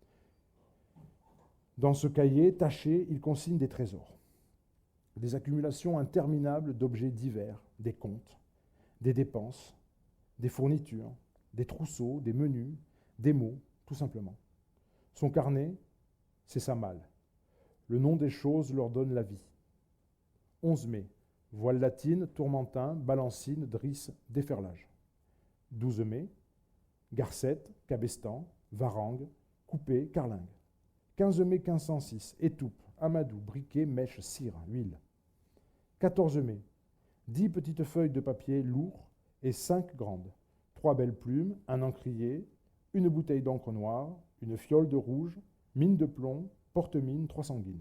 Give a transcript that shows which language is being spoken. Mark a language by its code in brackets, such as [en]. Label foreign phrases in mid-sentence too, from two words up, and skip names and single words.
[fr] Dans ce cahier taché, il consigne des trésors, des accumulations interminables d'objets divers, des comptes, des dépenses, des fournitures, des trousseaux, des menus, des mots, tout simplement. Son carnet, c'est sa malle. Le nom des choses leur donne la vie. 11 mai, voile latine, tourmentin, balancine, drisse, déferlage. 12 mai, garcette, cabestan, varangue, coupé, carlingue. 15 mai 1506, étoupe, amadou, briquet, mèche, cire, huile. 14 mai, 10 petites feuilles de papier lourd et 5 grandes. 3 belles plumes, un encrier, une bouteille d'encre noire, une fiole de rouge, mine de plomb, porte-mine, 3 sanguines.